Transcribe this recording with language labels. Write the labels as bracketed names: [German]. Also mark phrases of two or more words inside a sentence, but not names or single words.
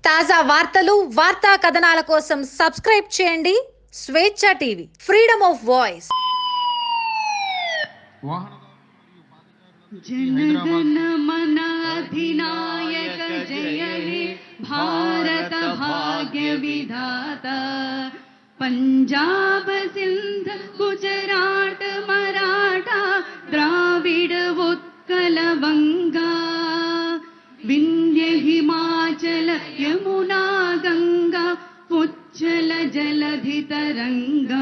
[Telugu] తాజా వార్తలు, వార్తా కథనాల కోసం సబ్స్క్రైబ్ చేయండి స్వేచ్ఛ టీవీ, ఫ్రీడమ్ ఆఫ్ వాయిస్. [Bangla] জনগণ মন অধিনায়ক জয় হে ভারত ভাগ্য বিধাতা. পঞ্জাব সিন্ধু গুজরাট মরাঠা দ্রাবিড় উৎকল বঙ্গ, বিন্ধ্য হিমাচল যমুনা গঙ্গা উচ্ছল জলধি তরঙ্গ.